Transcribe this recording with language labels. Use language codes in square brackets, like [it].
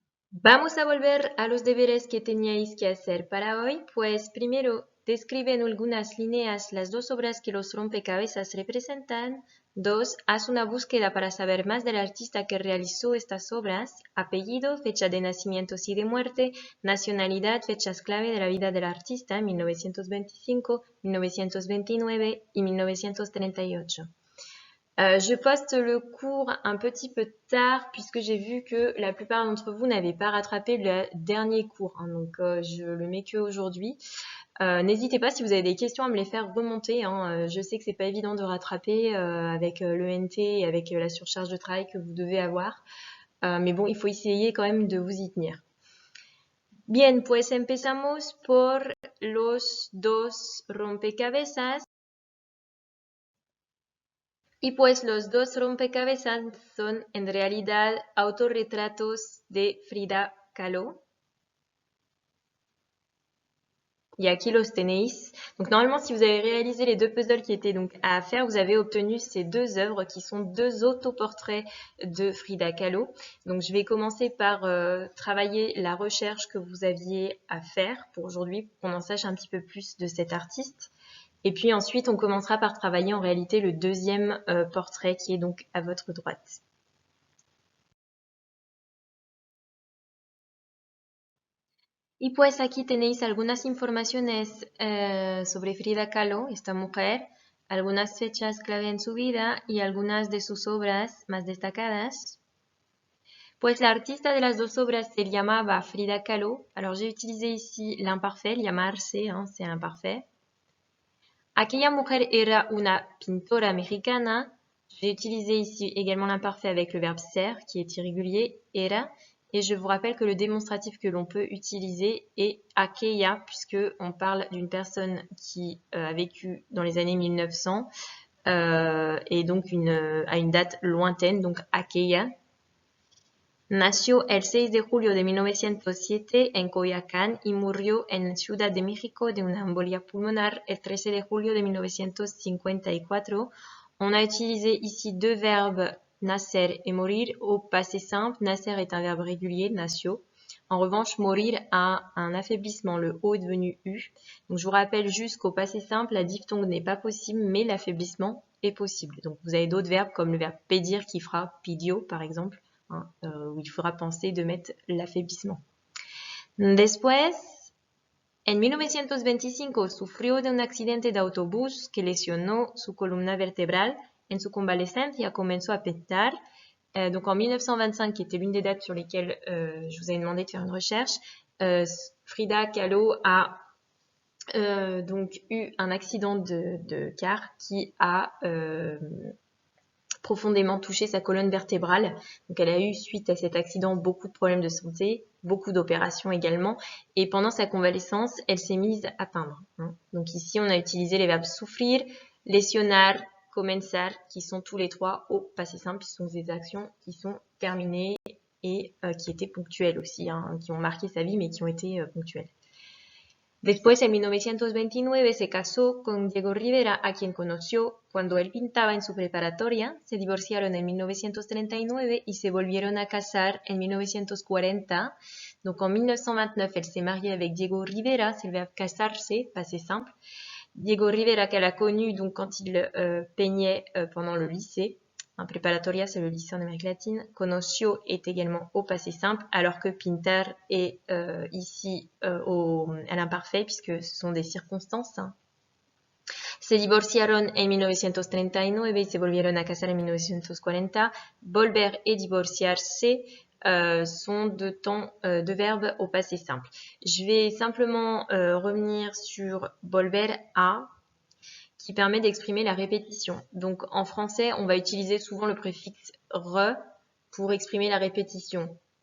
[es] Vamos a volver a los deberes que teníais que hacer para hoy, pues primero describe en algunas líneas las dos obras que los rompecabezas representan. 2. Haz una búsqueda para saber más del artista que realizó estas obras, apellido, fecha de nacimiento y de muerte, nacionalidad, fechas clave de la vida del artista, 1925, 1929 y 1938. [fr] Je poste le cours un petit peu tard puisque j'ai vu que la plupart d'entre vous n'avaient pas rattrapé le dernier cours, hein, donc je le mets que aujourd'hui. N'hésitez pas si vous avez des questions à me les faire remonter, hein. Je sais que c'est pas évident de rattraper avec l'ENT et avec la surcharge de travail que vous devez avoir, mais bon, il faut essayer quand même de vous y tenir. [es] Bien, pues empezamos por los dos rompecabezas. Y pues los dos rompecabezas son en realidad autorretratos de Frida Kahlo. Et aquí los tenéis. [fr] Donc normalement, si vous avez réalisé les deux puzzles qui étaient donc à faire, vous avez obtenu ces deux œuvres qui sont deux autoportraits de Frida Kahlo. Donc je vais commencer par travailler la recherche que vous aviez à faire pour aujourd'hui, pour qu'on en sache un petit peu plus de cet artiste. Et puis ensuite, on commencera par travailler en réalité le deuxième portrait qui est donc à votre droite. [es] Y pues aquí tenéis algunas informaciones sobre Frida Kahlo, esta mujer, algunas fechas clave en su vida y algunas de sus obras más destacadas. Pues la artista de las dos obras se llamaba Frida Kahlo. [fr] Alors j'ai utilisé ici l'imparfait, llamarse, hein, c'est imparfait. [es] Aquella mujer era una pintora mexicana. [fr] J'ai utilisé ici également l'imparfait avec le verbe ser, qui est irrégulier, era. Et je vous rappelle que le démonstratif que l'on peut utiliser est aquella, puisque on parle d'une personne qui a vécu dans les années 1900 et donc à une date lointaine, donc aquella. [es] Nació el 6 de julio de 1907 en Coyoacán y murió en Ciudad de México de una embolia pulmonar el 13 de julio de 1954. [fr] On a utilisé ici deux verbes nacer et mourir au passé simple. Nacer est un verbe régulier, nació. En revanche, mourir a un affaiblissement, le O est devenu U. Donc je vous rappelle juste qu'au passé simple, la diphtongue n'est pas possible, mais l'affaiblissement est possible. Donc vous avez d'autres verbes comme le verbe pedir qui fera pidió par exemple. Où il faudra penser de mettre l'affaiblissement. [es] Después, en 1925 sufrió de un accidente de autobús que lesionó su columna vertebral. En su convalescencia comenzó a pintar. [fr] Donc en 1925, qui était l'une des dates sur lesquelles je vous ai demandé de faire une recherche, Frida Kahlo a donc eu un accident de car qui a profondément touché sa colonne vertébrale. Donc elle a eu, suite à cet accident, beaucoup de problèmes de santé, beaucoup d'opérations également. Et pendant sa convalescence, elle s'est mise à peindre. Donc ici, on a utilisé les verbes souffrir, lesionar, comenzar, qui sont tous les trois au passé simple. Ce sont des actions qui sont terminées et qui étaient ponctuelles aussi, qui ont marqué sa vie, mais qui ont été ponctuelles. [es] Después, en 1929, se casó con Diego Rivera, a quien conoció cuando él pintaba en su preparatoria. Se divorciaron en 1939 y se volvieron a casar en 1940. [fr] Donc, en 1929, elle s'est mariée avec Diego Rivera, c'est le verbe casarse, passé simple. Diego Rivera qu'elle a connu donc quand il peignait pendant le lycée. Un preparatoria, c'est le lycée en Amérique latine. Conoció est également au passé simple, alors que pintar est ici à l'imparfait, puisque ce sont des circonstances. [es] Se divorciaron en 1939 y se volvieron a casar en 1940. [fr] Volver et divorciarse sont deux verbes au passé simple. Je vais simplement revenir sur volver a, qui permet d'exprimer la répétition. Donc en français, on va utiliser souvent le préfixe re pour exprimer la répétition.